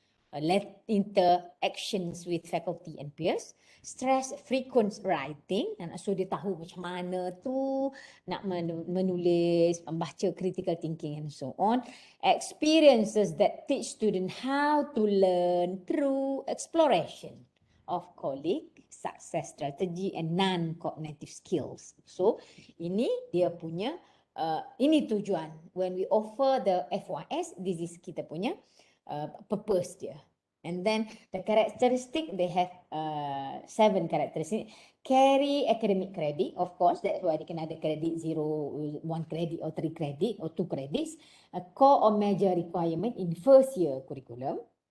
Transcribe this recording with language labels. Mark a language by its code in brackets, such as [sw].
[en] Let interactions with faculty and peers, stress frequent writing, so dia tahu macam mana tu nak menulis, membaca critical thinking and so on. Experiences that teach student how to learn through exploration of colleague, success strategy and non-cognitive skills. [ms] So ini dia punya, ini tujuan. [en] When we offer the FYS, this is kita punya purpose dia. And then the characteristic, they have 7 characteristics. Carry academic credit, of course, that's why they can ada credit 0, 1 credit or 3 credit or 2 credits. A core or major requirement in first year curriculum.